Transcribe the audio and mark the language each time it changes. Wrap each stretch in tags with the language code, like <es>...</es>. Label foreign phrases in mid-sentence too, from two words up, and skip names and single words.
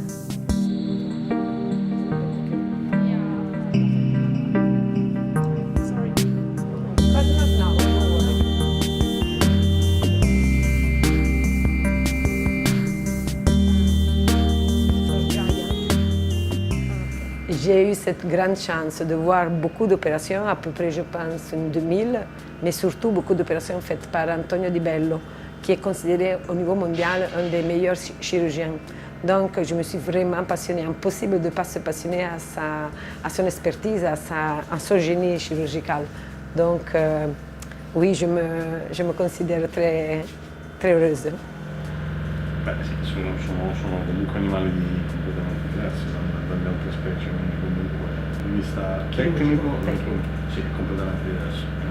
<fr>J'ai eu cette grande chance de voir beaucoup d'opérations, à peu près je pense une 2000, mais surtout beaucoup d'opérations faites par Antonio Di Bello, qui est considéré au niveau mondial un des meilleurs chirurgiens. Donc je me suis vraiment passionnée. Impossible de ne pas se passionner à son expertise, à son génie chirurgical. Donc oui, je me considère très, très heureuse.</fr> <it>Beh sì, sono comunque animali completamente diversi dalle altre specie, quindi comunque dal punto di vista tecnico sì, è completamente diverso.</it>